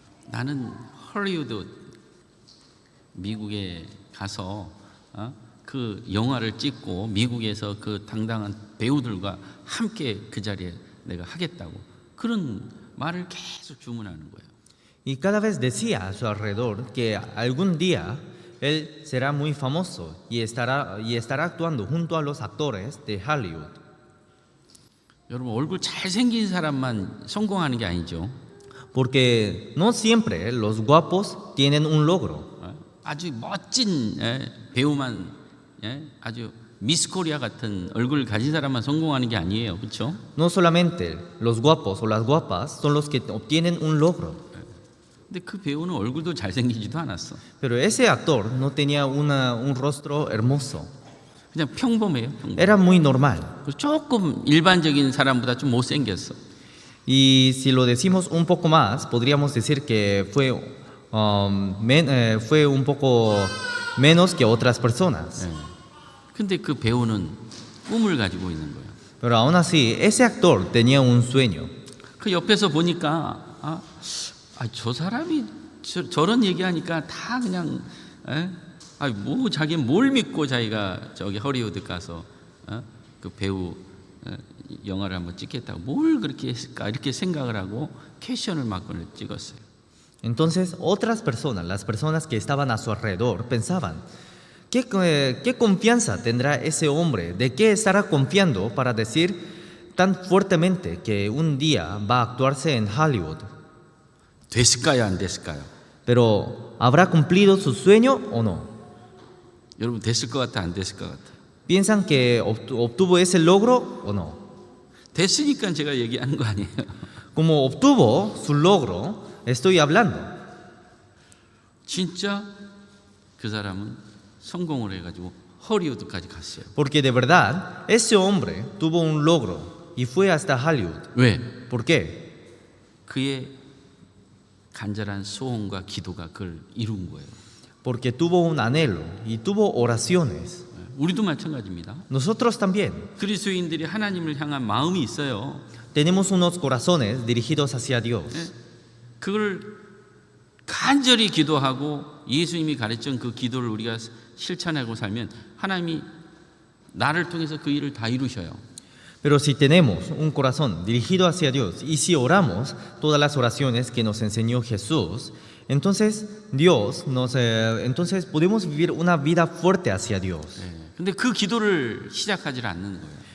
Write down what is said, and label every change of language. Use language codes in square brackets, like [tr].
[ko] 나는 헐리우드 미국에 가서 그 영화를 찍고 미국에서 그 당당한 배우들과 함께 그 자리에 내가 하겠다고 그런 말을 계속 주문하는 거예요. [es] Y cada vez decía a su alrededor que algún día él será muy famoso y estará actuando junto a los actores de Hollywood. [ko] 여러분, 얼굴 잘생긴 사람만 성공하는 게 아니죠. [es] Porque no siempre los guapos tienen un logro. [ko] 아주 멋진 배우만 아주 미스 코리아 같은 얼굴을 가진 사람만 성공하는 게 아니에요. 그렇죠? [es] No solamente los guapos o las guapas son los que obtienen un logro. [ko] 근데 그 배우는 얼굴도 잘생기지도 않았어. [es] Pero ese actor no tenía un rostro hermoso. [ko] 그냥 평범해요. 평범. [es] Era muy normal. [ko] 조금 일반적인 사람보다 좀 못생겼어. [es] Y si lo decimos un poco más, podríamos decir que fue un poco menos que otras personas. [ko] 근데 그 배우는 꿈을 가지고 있는 거예요. [es] Pero aún así, ese actor tenía un sueño. [ko] 그 옆에서 보니까 저 사람이 저런 얘기하니까 다 그냥 뭐 자기 뭘 믿고 자기가 저기 허리우드 가서 그 배우 영화를 한번 찍겠다고 뭘 그렇게 했을까 이렇게 생각을 하고 캐션을 막 찍었어요. [es] Entonces otras personas, las personas que estaban a su alrededor, pensaban, ¿qué confianza tendrá ese hombre? ¿De qué estará confiando para decir tan fuertemente que un día va a actuarse en Hollywood. [ko] 됐을까요, 안 됐을까요? [es] Pero ¿habrá cumplido su sueño o no? [ko] 여러분 됐을 것 같아, 안 됐을 것 같아? [es] ¿Piensan que obtuvo ese logro o no? [ko] 됐으니까 제가 얘기하는 거 아니에요. [es] Como obtuvo su logro, estoy hablando. [ko] 진짜 그 사람은 성공을 해가지고 허리우드까지 갔어요. [es] Porque de verdad, ese hombre tuvo un logro y fue hasta Hollywood. [ko] 왜? [es] ¿Por qué? [ko] 그의 간절한 소원과 기도가 그걸 이룬 거예요. [es] Porque tuvo un anhelo y tuvo oraciones. [ko] 우리도 마찬가지입니다. [es] Nosotros también [ko] 그리스도인들이 하나님을 향한 마음이 있어요. [es] tenemos unos corazones dirigidos hacia Dios. [ko] 그걸 간절히 기도하고 예수님이 가르친 그 기도를 우리가 실천하고 살면 하나님이 나를 통해서 그 일을 다 이루셔요. [es] Pero si tenemos un corazón dirigido hacia Dios y si oramos todas las oraciones que nos enseñó Jesús, entonces entonces podemos vivir una vida fuerte hacia Dios. [ko] 근데 그 기도를 시작하지 않는 거예요.